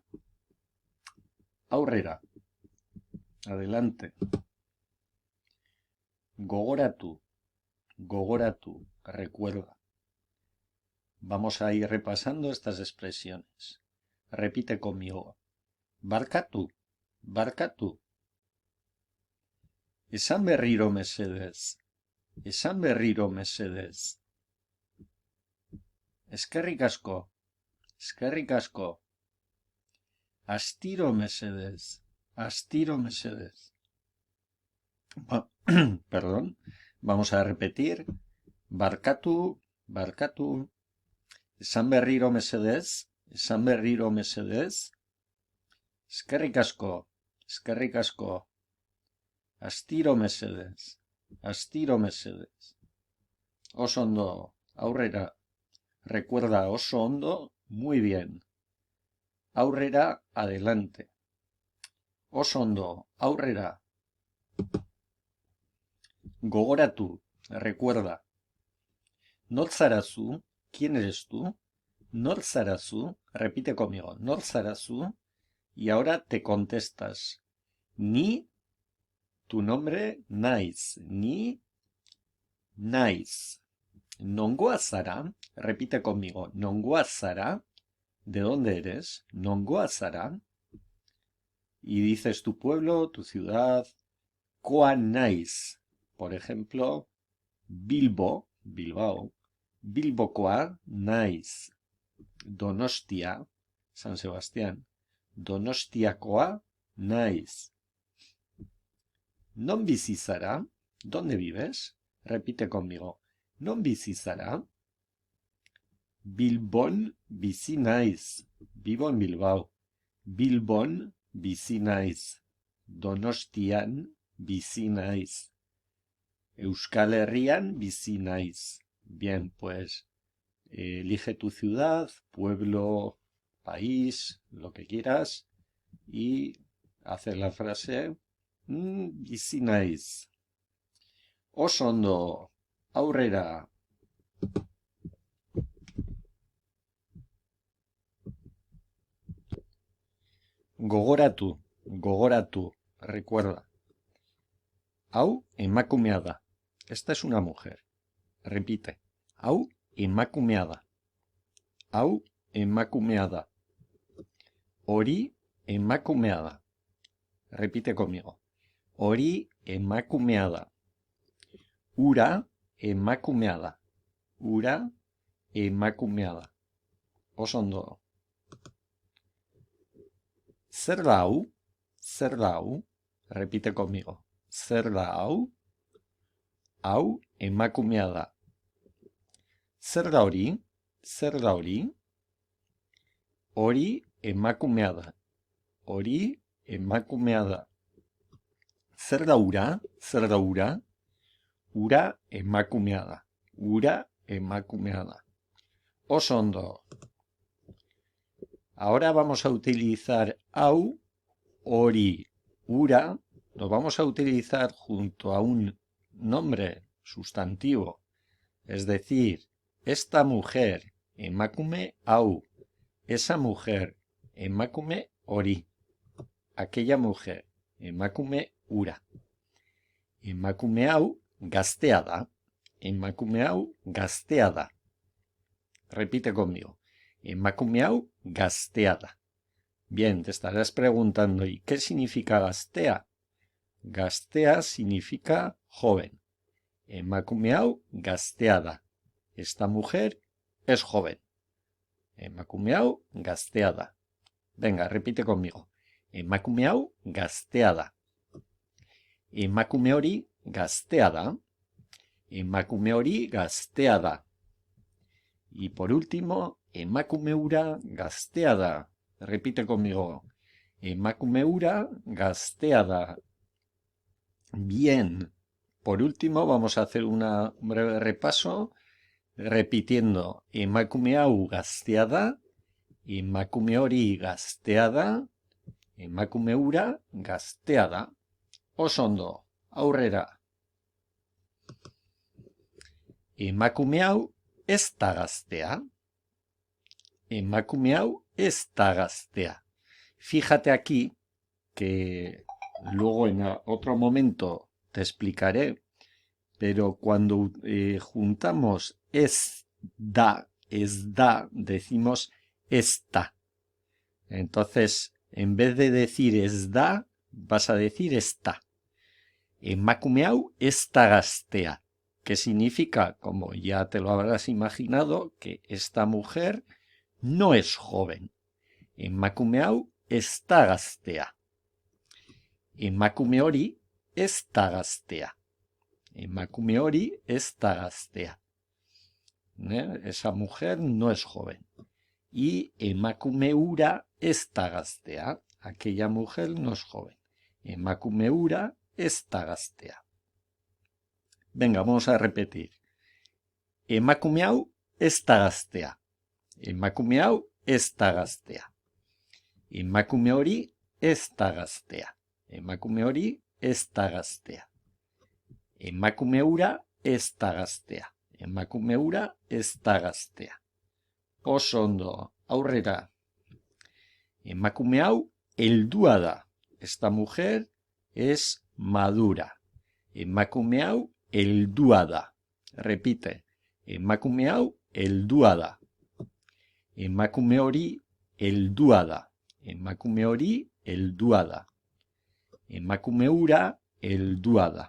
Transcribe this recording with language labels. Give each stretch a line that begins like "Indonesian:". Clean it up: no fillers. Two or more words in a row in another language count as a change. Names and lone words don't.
Basque: Aurrera, adelante. Gogoratu, gogoratu,
Spanish: recuerda. Vamos a ir repasando estas expresiones. Repite conmigo.
Basque: Barkatu, barkatu. Esan berriro mesedez. Esan berriro mesedez. Eskerrik asko. Eskerrik asko. Astiro mesedez. Astiro mesedez.
Spanish: Perdón. Vamos a repetir.
Basque: Barkatu, barkatu. Esan berriro mesedez. Esan berriro mesedez. Eskerrik asko. Eskerrik asko. Astiro mesedez. Astiro mesedez. Oso ondo. Aurrera. Recuerda, oso ondo,
Spanish: muy bien.
Basque: Aurrera, adelante. Oso ondo, aurrera. Gogoratu, recuerda. Nor zarazu,
Spanish: ¿quién eres tú?
Basque: Nor zarazu,
Spanish: repite conmigo.
Basque: Nor zarazu,
Spanish: y ahora te contestas. Ni, tu nombre,
Basque: naiz. Ni, naiz. Nongoa zara,
Spanish: repite conmigo.
Basque: Nongoa zara.
Spanish: ¿De dónde eres?
Basque: Nongoa zara.
Spanish: Y dices tu pueblo, tu ciudad.
Basque: Koa naiz.
Spanish: Por ejemplo,
Basque: Bilbo, Bilbao. Bilbokoa naiz. Donostia, San Sebastián. Donostiakoa naiz. Non bizi zara.
Spanish: ¿Dónde vives? Repite conmigo.
Basque: Non bizi zara. Bilbon bizi naiz. Vivo en Bilbao. Bilbon bizi naiz. Donostian bizi naiz. Euskal Herrian bizi naiz.
Spanish: Bien, pues elige tu ciudad, pueblo, país, lo que quieras, y hace la frase
Basque: bizi naiz. Oso ondo, aurrera. Gogoratu, gogoratu, recuerda. Hau emakumea da.
Spanish: Esta es una mujer. Repite.
Basque: Hau emakumea da. Hau emakumea da. Hori emakumea da.
Spanish: Repite conmigo.
Basque: Hori emakumea da. Ura emakumea da. Ura emakumea da. Oso ondo. Zer da hau? Zer da hau?
Spanish: Repite conmigo.
Basque: Zer da hau? Hau emakumea da. Zer da hori? Zer da hori? Hori emakumea da. Hori emakumea da. Zer da ura? Zer da ura? Ura emakumea da. Ura emakumea da. Oso ondo.
Spanish: Ahora vamos a utilizar
Basque: hau, hori, ura.
Spanish: Lo vamos a utilizar junto a un nombre sustantivo. Es decir, esta mujer,
Basque: emakume hau.
Spanish: esa mujer,
Basque: emakume hori.
Spanish: Aquella mujer,
Basque: emakume hura. Emakume hau gaztea da. Emakume hau gaztea da.
Spanish: Repite conmigo.
Basque: Emakume hau gaztea da.
Spanish: Bien, te estarás preguntando, ¿y qué significa gaztea? Gaztea significa joven.
Basque: Emakume hau gaztea da.
Spanish: Esta mujer es joven.
Basque: Emakume hau gaztea da.
Spanish: Venga, repite conmigo.
Basque: Emakume hau gaztea da. Emakume hori gaztea da. Emakume hori gaztea da.
Spanish: Y por último,
Basque: emakume hura gaztea da.
Spanish: Repite conmigo.
Basque: Emakume hura gaztea da.
Spanish: Bien. Por último, vamos a hacer un breve repaso repitiendo
Basque: emakume hau gaztea da, emakume hori gaztea da, emakume hura gaztea da. Oso ondo, aurrera. Emakume hau ez da gaztea. Emakume hau ez da gaztea.
Spanish: Fíjate aquí que luego en otro momento te explicaré, pero cuando juntamos
Basque: es da,
Spanish: decimos esta. Entonces, en vez de decir
Basque: es da,
Spanish: vas a decir esta.
Basque: Emakume hau ez da gaztea,
Spanish: que significa, como ya te lo habrás imaginado, que esta mujer no es joven.
Basque: Emakume hau ez da gaztea. Emakume hori ez da gaztea. Emakume hori ez da gaztea.
Spanish: Esa mujer no es joven.
Basque: Y emakume hura ez da gaztea.
Spanish: Aquella mujer no es joven.
Basque: Emakume hura ez da gaztea.
Spanish: Venga, vamos a repetir.
Basque: Emakume hau ez da gaztea. Emakume hau ez da gaztea. Emakume hori ez da gaztea. Emakume hori ez da gaztea. Emakume hura ez da gaztea. Emakume hura ez da gaztea. Oso ondo, aurrera. Emakume hau heldua da.
Spanish: Esta mujer es madura.
Basque: Emakume hau heldua da. Repite. Emakume hau heldua da. Emakume hori heldua da. Emakume hori heldua da. Emakume hura heldua da.